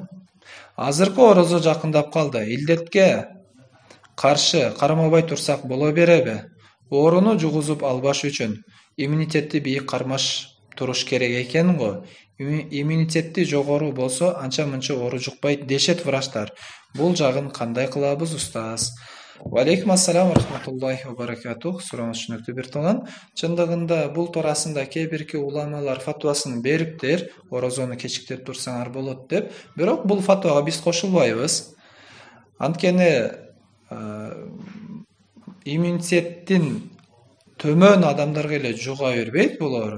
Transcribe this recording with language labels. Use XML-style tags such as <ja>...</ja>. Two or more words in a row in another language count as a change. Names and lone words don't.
<ky>Азыркы орозо жакындап калды. Илдетке каршы кармабай турсак боло береби? Ооруну жугузуп албаш үчүн иммунитетти бийик кармаш туруш керек экен го. Иммунитети жогору болсо анча-мынча оору жукпайт дешет врачтар. Бул жагын кандай кылабыз, устаз?</ky> <ar>وعليكم السلام رحمة الله وبركاته.</ar> <ky>Сурооңуз түшүнүктүү бир тууган. Чындыгында бул туурасында кээ-бирки уламалар фатвасын бериптир, орозону кечиктирип турсаңар болот деп. Бирок бул фатвага биз кошулбайбыз. Анткени иммунитеттин төмөн адамдарга эле жуга бербейт бул оору.</ky>